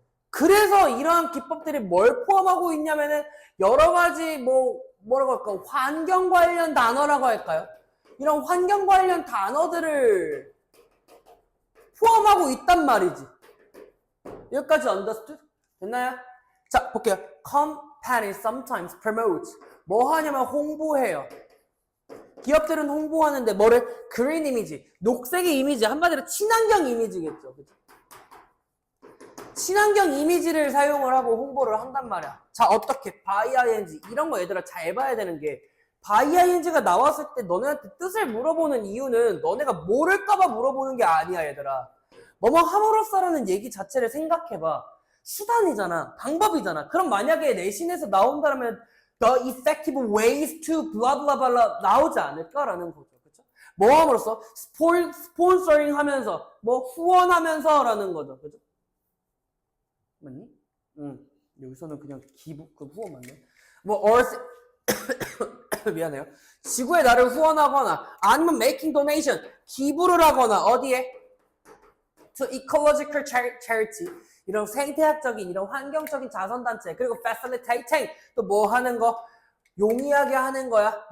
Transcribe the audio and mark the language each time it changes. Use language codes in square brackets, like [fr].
[ko] 그래서 이러한 기법들이 뭘 포함하고 있냐면은 여러 가지 뭐라고 할까? 환경 관련 단어라고 할까요? 이런 환경 관련 단어들을 포함하고 있단 말이지. 여기까지 understood? 됐나요? 자, 볼게요. [en] Company sometimes promote. [ko] 뭐 하냐면 홍보해요. 기업들은 홍보하는데 뭐를? green 이미지, 녹색의 이미지, 한마디로 친환경 이미지겠죠. 그죠? 친환경 이미지를 사용을 하고 홍보를 한단 말이야. 자, 어떻게? by ing. 이런 거 얘들아 잘 봐야 되는 게 by ing가 나왔을 때 너네한테 뜻을 물어보는 이유는 너네가 모를까봐 물어보는 게 아니야, 얘들아. 뭐뭐 함으로써라는 얘기 자체를 생각해봐. 수단이잖아. 방법이잖아. 그럼 만약에 내신에서 나온다면 [en] the effective ways to blah blah blah [ko] 나오지 않을까라는 거죠. 그렇죠? 뭐 함으로써 스폰서링 하면서 뭐 후원하면서라는 거죠. 그렇죠? 맞니? 여기서는 그냥 기부 그 후원 맞네. 뭐 earth 미안해요. 지구에 나를 후원하거나 아니면 [en] making donation [ko] 기부를 하거나 어디에 [en] to ecological charity [ko] 이런 생태학적인 이런 환경적인 자선단체 그리고 facilitating 또 뭐 하는 거 용이하게 하는 거야.